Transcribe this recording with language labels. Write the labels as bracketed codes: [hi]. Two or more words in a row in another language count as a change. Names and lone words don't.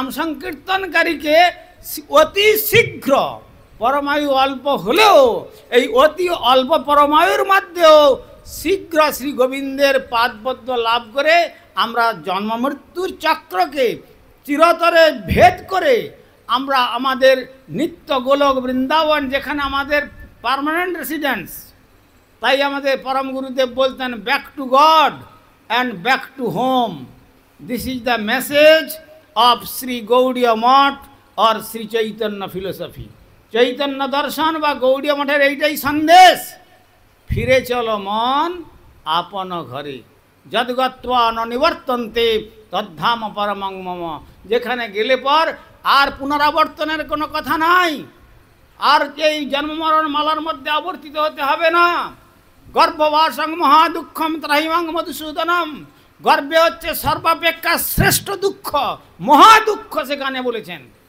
[bn] সংকীর্তনকারীকে অতি শীঘ্র, পরমায়ু অল্প হলেও এই অতি অল্প পরমায়ুর মধ্যেও শীঘ্র শ্রী গোবিন্দের পাদপদ্ম লাভ করে আমরা জন্ম মৃত্যুর চক্রকে চিরতরে ভেদ করে আমরা আমাদের নিত্য গোলক বৃন্দাবন, যেখানে আমাদের [en] permanent residence, [bn] তাই আমাদের পরম গুরুদেব বলতেন [en] back to God and back to home. This is the message of Sri Gaudiya Math or Sri Chaitanya philosophy. [bn] চৈতন্য দর্শন বা গৌড়ীয় মঠের এইটাই সন্দেশ, ফিরে চলো মন আপন ঘরে, [sa] যদ্গত্বা ন নিবর্তন্তে তদ্ধাম পরমং মম। [bn] যেখানে গেলে পর আর পুনরাবর্তনের কোনো কথা নাই, আর এই জন্মমরণ মালার মধ্যে আবর্তিত হতে হবে না। [sa] গর্ভবাসং মহাদুঃখম ত্রাহিমাং মধুসূদনম। [bn] গর্বে হচ্ছে সর্বাপেক্ষা শ্রেষ্ঠ দুঃখ, মহাদুঃখ সেখানে বলেছেন।